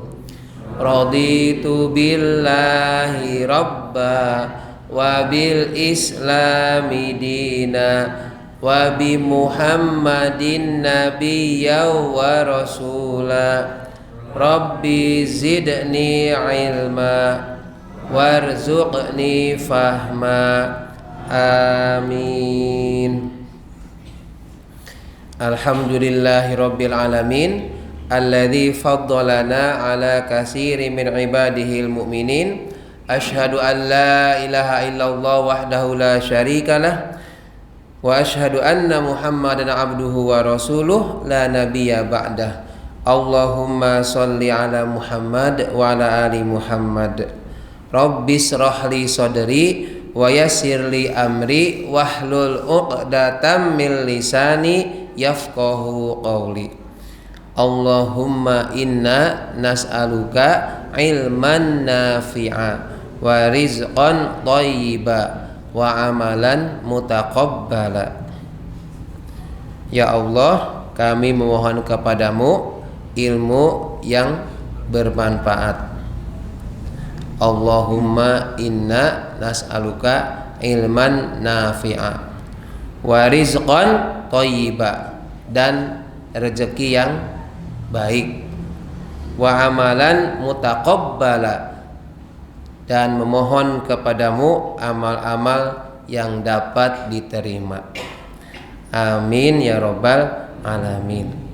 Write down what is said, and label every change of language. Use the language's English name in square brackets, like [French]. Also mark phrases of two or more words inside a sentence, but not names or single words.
[Arabic] رضيت بالله ربا وبالإسلام دينا وبمحمد نبيا ورسولا. رب زدني علما وارزقني فهما. آمين. الحمد لله رب العالمين الذي فضلنا على كثير من عباده المؤمنين. أشهد أن لا إله إلا الله وحده لا شريك له وأشهد أن محمدا عبده ورسوله لا نبي بعده. اللهم صل على محمد وعلى آل محمد. رب اشرح لي صدري ويسر لي أمري واحلل عقدة من لساني يفقهوا قولي. اللهم إنا نسألك علما نافعا ورزقا طيبا وعملا متقبلا. يا الله, [Indonesian] kami memohon kepadamu ilmu yang bermanfaat. [Arabic] اللهم إنا نسألك علما نافعا ورزقا طيبا, [Indonesian] dan rezeki yang baik, [Arabic] وعملا متقبلا, [Indonesian] dan memohon kepadamu amal-amal yang dapat diterima. [Arabic] آمين يا رب العالمين.